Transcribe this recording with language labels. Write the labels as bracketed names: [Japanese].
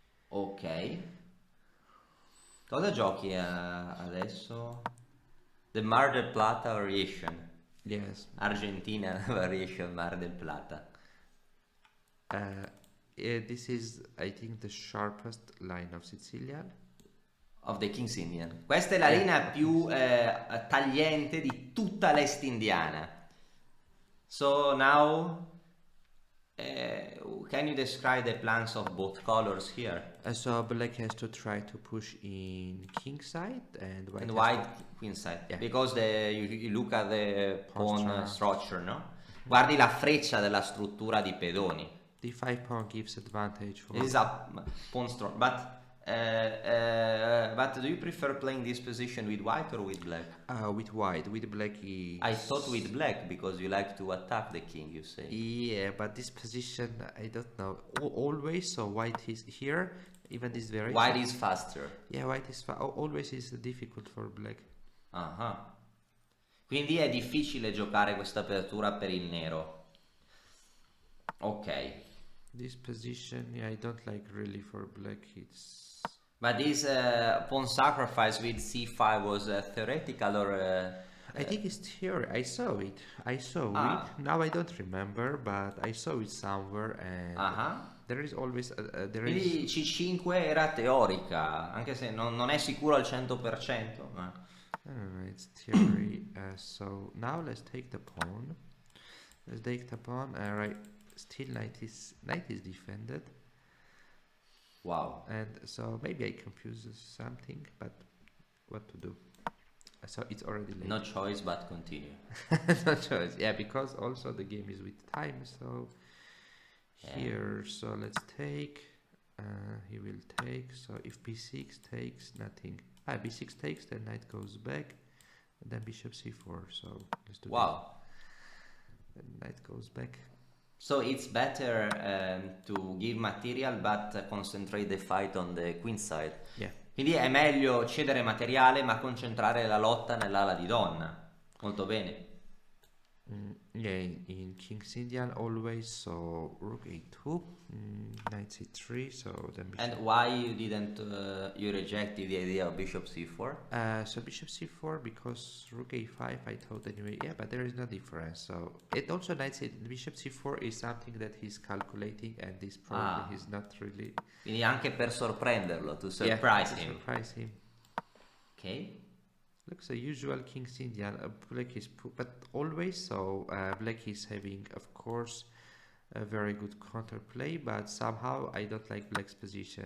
[Italian] Ok. Cosa giochi adesso? [English] The Mar del Plata variation. Yes. Argentina variation Mar del Plata. This is I think the sharpest line of Sicilian. Of the King's Indian. [Italian] Questa è la linea più tagliente di tutta l'est indiana. [English] So now can you describe the plans of both colors here? So black has to try to push in king side and white. And has white queen side. Yeah. Because you look at the pawn Posture. structure, no? [Italian] Guardi la freccia della struttura di pedoni. [English] D5 pawn gives advantage for. This is a pawn structure. But do you prefer playing this position with white or with black? With white. With black is. I thought with black because you like to attack the king, you say. Yeah, but this position I don't know. Always, so white is here. Even this variation. White is faster. Yeah, white is always is difficult for black. Ah. [Italian] Quindi è difficile giocare questa apertura per il nero. [English] Ok. This position, yeah, I don't like really for black. It's. But this pawn sacrifice with c5 was theoretical or... I think it's theory. I saw it. Ah. Now I don't remember, but I saw it somewhere, and there is always there is. [Italian] Quindi c5 era teorica, anche se non è sicuro al 100%. Ma... [English] I don't know, it's theory. So now let's take the pawn. Let's take the pawn. Right. Still knight is defended. Wow. And so maybe I confuse something, but what to do? So it's already late. No choice but continue. No choice. Yeah, because also the game is with time. So here, so let's take. He will take. So if b6 takes, nothing. B6 takes, then knight goes back, and then bishop c4. So let's do. Wow. Then knight goes back. So it's better to give material but concentrate the fight on the queen side. Yeah. [Italian] Quindi è meglio cedere materiale ma concentrare la lotta nell'ala di donna. Molto bene. [English] Yeah, in King's Indian always, so rook a2, knight c3, so then bishop. And why you didn't you rejected the idea of bishop c4? So bishop c4 because rook a5 I thought anyway, yeah, but there is no difference. So it also knight bishop c4 is something that he's calculating, and this probably he's not really. [Italian] Quindi anche per sorprenderlo, [English] to surprise him. Surprise him. Ok. looks a usual King's Indian. Black is but always so. Black is having, of course, a very good counterplay, but somehow I don't like Black's position.